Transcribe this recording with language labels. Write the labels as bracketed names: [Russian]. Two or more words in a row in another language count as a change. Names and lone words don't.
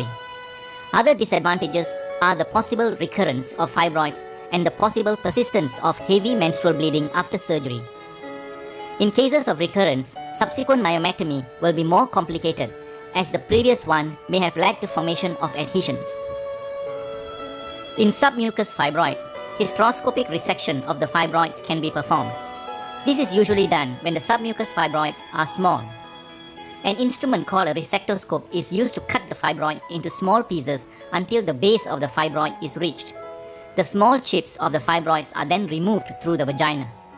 [English] Other disadvantages are the possible recurrence of fibroids and the possible persistence of heavy menstrual bleeding after surgery. In cases of recurrence, subsequent myomectomy will be more complicated, as the previous one may have led to formation of adhesions. In submucous fibroids, hysteroscopic resection of the fibroids can be performed. This is usually done when the submucous fibroids are small. An instrument called a resectoscope is used to cut the fibroid into small pieces until the base of the fibroid is reached. The small chips of the fibroids are then removed through the vagina.